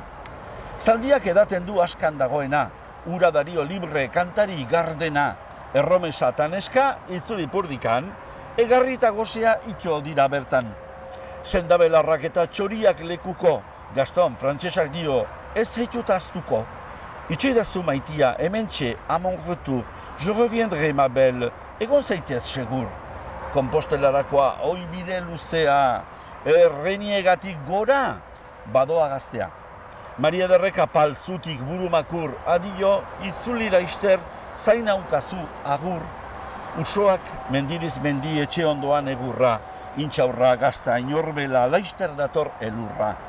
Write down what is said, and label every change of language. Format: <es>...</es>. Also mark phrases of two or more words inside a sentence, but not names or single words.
<eu>Zaldiak edaten du askan dagoena, ura dario libre kantari gardena, erromesa eta neska itzuri purdikan, egarri eta gozea itxo dira bertan. Sendabelarrak eta txoriak lekuko, Gaston, frantsesak dio, ez zaitut aztuko. Itxoidazu maitia, hementxe,</eu> <fr>à mon retour, je reviendrai, ma belle,</fr> <eu>egon zaitez segur. Kompostelarakoa, oi bide luzea, erreniegatik gora, badoa gaztea. Mari Ederrek apal zutik burumakur, adio, itzuli laister, zain haukazu agur. Usoak mendiriz mendi etxe ondoan egurra, intxaurra gazta inorbela laister dator elurra.</eu>